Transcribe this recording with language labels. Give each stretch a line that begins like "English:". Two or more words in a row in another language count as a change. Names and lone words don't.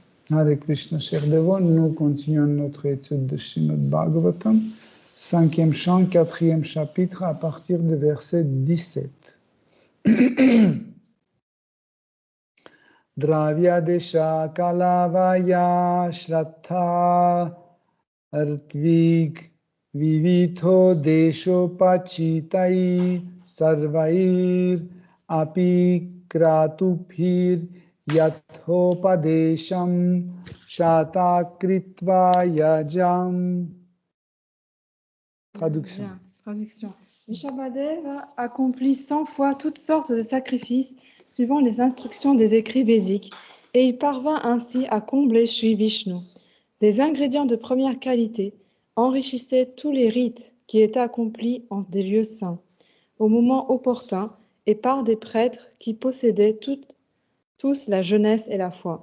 French: Hare Krishna, chers dévots, nous continuons notre étude de Srimad Bhagavatam, 5e chant, 4e chapitre, à partir du verset 17.
Sanskrit: द्रव्य देश कालवय श्रद्धा ऋत्विक् विविध उद्देश उपचितैः सर्वैर् अपि क्रतुभिर् यथोपदेशं शतकृत्वः इयाज.
French: Traduction. Bien. Traduction. Vrishabhadeva accomplit 100 fois toutes sortes de sacrifices suivant les instructions des écrits védiques et il parvint ainsi à combler Shri Vishnu. Des ingrédients de première qualité enrichissaient tous les rites qui étaient accomplis en des lieux saints, au moment opportun et par des prêtres qui possédaient tous la jeunesse et la foi.